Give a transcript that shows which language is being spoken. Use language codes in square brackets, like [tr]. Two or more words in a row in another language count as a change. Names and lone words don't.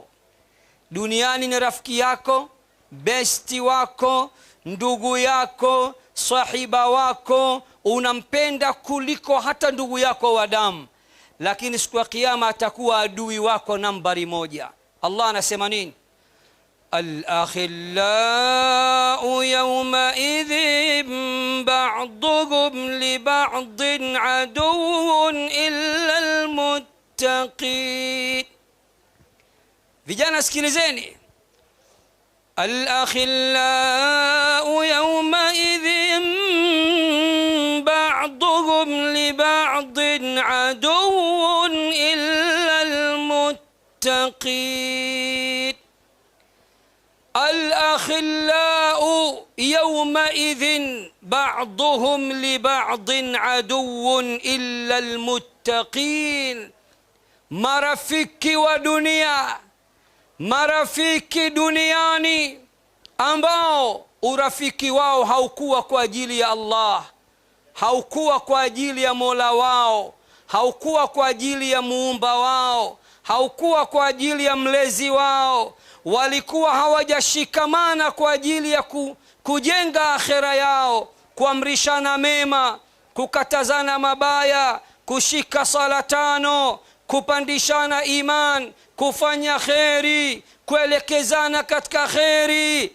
[sw] Duniani ni rafiki yako, besti wako, ndugu yako, sahiba wako, unampenda kuliko hata ndugu yako wa damu, lakini siku ya Kiyama atakuwa adui wako nambari moja. Allah anasema nini? [ar] الأخلاء يومئذ بعضهم لبعض عدو إلا المتقين. [sw] Vijana sikilizeni, [ar] الأخلاء يومئذ بعضهم لبعض عدو إلا المتقين. الأخلاء يومئذ بعضهم لبعض عدو إلا المتقين. [sw] marafiki wa dunia, marafiki duniani ambao urafiki wao haukuwa kwa ajili ya Allah, haukuwa kwa ajili ya Mola wao, haukuwa kwa ajili ya muumba wao, haukuwa kwa ajili ya mlezi wao, walikuwa hawajashikamana kwa ajili ya kujenga akhera yao, kuamrishana mema, kukatazana mabaya, kushika sala tano, kupandishana iman, kufanya kheri, kuelekezana katika kheri.